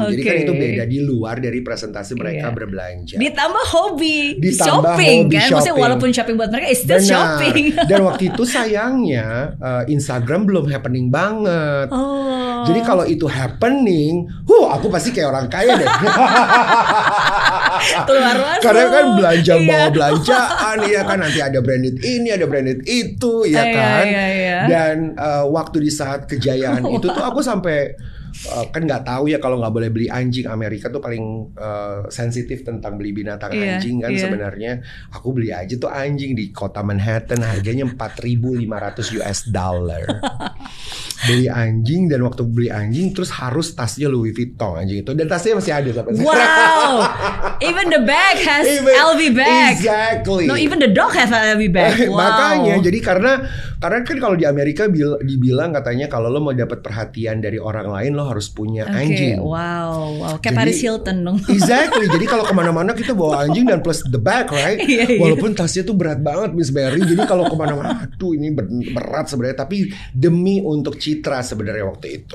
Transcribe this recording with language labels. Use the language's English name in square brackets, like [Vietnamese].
[Indonesian] Jadi kan itu beda di luar dari presentasi mereka berbelanja. Ditambah hobi shopping kan. Maksudnya walaupun shopping buat mereka [English] is still shopping. [Indonesian] Dan waktu itu sayangnya Instagram belum happening banget. Jadi kalau itu happening, aku pasti kayak orang kaya deh. Keluar masuk. Karena kan belanja bawa belanjaan, ya kan, nanti ada branded ini, ada branded itu, ya kan. Dan waktu di saat kejayaan itu tuh aku sampai kan nggak tahu ya kalau nggak boleh beli anjing. Amerika tuh paling sensitif tentang beli binatang anjing kan. Sebenarnya aku beli aja tuh anjing di kota Manhattan, harganya $4.500 US. beli anjing, dan waktu beli anjing terus harus tasnya Louis Vuitton anjing itu, dan tasnya masih ada sampai sekarang. [English] Wow, even the bag has LV bag. Exactly. No, even the dog has LV bag. Wow. [Indonesian] Makanya jadi karena kan kalau di Amerika dibilang katanya kalau lo mau dapat perhatian dari orang lain lo harus punya anjing. Wow, kayak Paris Hilton dong. [English] Exactly. [Indonesian] Jadi kalau kemana-mana kita bawa anjing dan [English] plus the bag, right? [Indonesian] Walaupun tasnya tuh berat banget Miss Berry. Jadi kalau kemana-mana, aduh ini berat sebenarnya. Tapi demi untuk citra sebenarnya waktu itu.